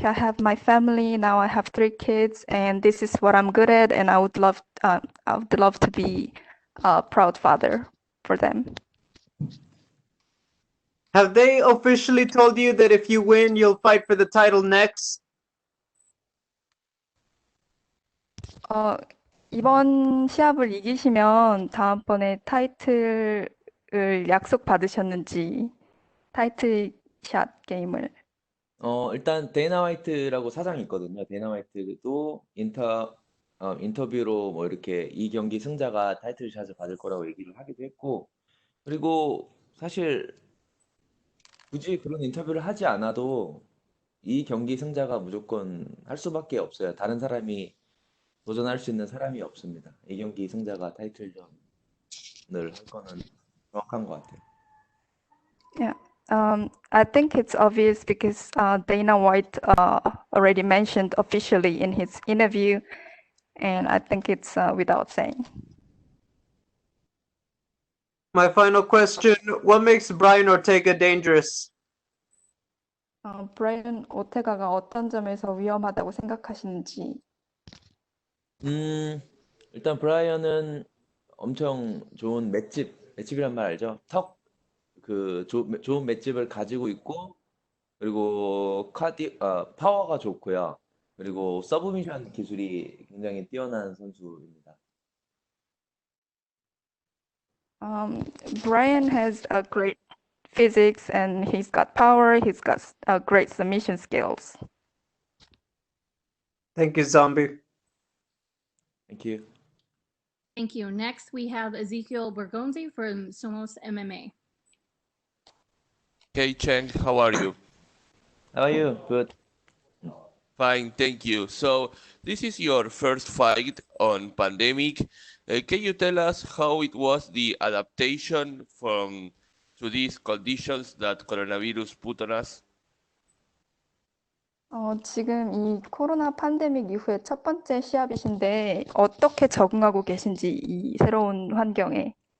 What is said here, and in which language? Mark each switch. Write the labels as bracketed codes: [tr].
[en] I have my family now. I have 3 kids, and this is what I'm good at. And I would love to be a proud father for them. Have they officially told you that if you win, you'll fight for the title next? [ko] 이번 시합을 이기시면 다음번에 타이틀을 약속받으셨는지 타이틀샷 게임을. 일단 데이나 화이트라고 사장이 있거든요. 데이나 화이트도 인터뷰로 뭐 이렇게 이 경기 승자가 타이틀샷을 받을 거라고 얘기를 하기도 했고, 그리고 사실 굳이 그런 인터뷰를 하지 않아도 이 경기 승자가 무조건 할 수밖에 없어요. 다른 사람이 도전할 수 있는 사람이 없습니다. 이 경기 승자가 타이틀전을 할 거는 정확한 것 같아요. [en] Yeah. I think it's obvious because Dana White already mentioned officially in his interview, and I think it's without saying. My final question, what makes Brian Ortega dangerous? [ko] 브라이언 오테가가 어떤 점에서 위험하다고 생각하시는지. 일단 브라이언은 엄청 좋은 맷집이란 말 알죠? 좋은 맷집을 가지고 있고, 그리고 파워가 좋고요. 그리고 서브미션 기술이 굉장히 뛰어난 선수입니다. [en] Brian has a great physics and he's got power. He's got great submission skills. Thank you, Zombie. Thank you. Thank you. Next, we have Ezekiel Bergonzi from Somos MMA. Hey Cheng, how are you? How are you? Good. Fine, thank you. So this is your first fight on pandemic. Can you tell us how it was the adaptation to these conditions that coronavirus put on us? [ko] 지금 이 코로나 팬데믹 이후에 첫 번째 시합이신데 어떻게 적응하고 계신지 이 새로운 환경에.